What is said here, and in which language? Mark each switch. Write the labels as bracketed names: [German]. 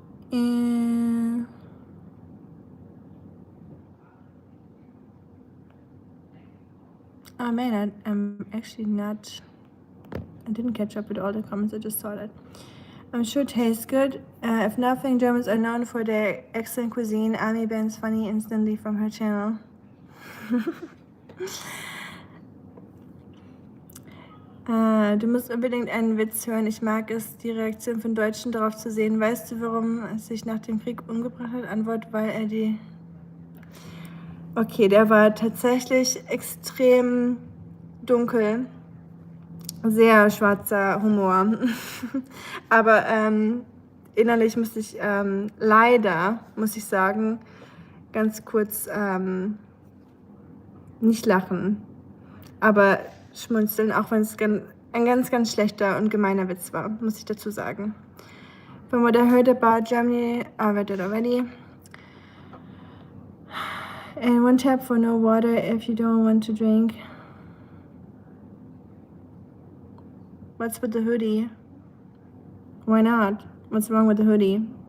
[English] And oh man, I'm actually not, I didn't catch up with all the comments, I just saw that. I'm sure it tastes good. If nothing, Germans are known for their excellent cuisine. Ami bans funny instantly from her channel. [German] Du musst unbedingt einen Witz hören. Ich mag es, die Reaktion von Deutschen darauf zu sehen. Weißt du, warum er sich nach dem Krieg umgebracht hat? Antwort, weil er die... Okay, der war tatsächlich extrem dunkel. Sehr schwarzer Humor. Aber innerlich musste ich leider, muss ich sagen, ganz kurz nicht lachen. Aber schmunzeln, auch wenn es ein ganz, ganz schlechter und gemeiner Witz war, muss ich dazu sagen. [English] From what I heard about Germany, I read it already. And one tap for no water if you don't want to drink. What's with the hoodie? Why not? What's wrong with the hoodie?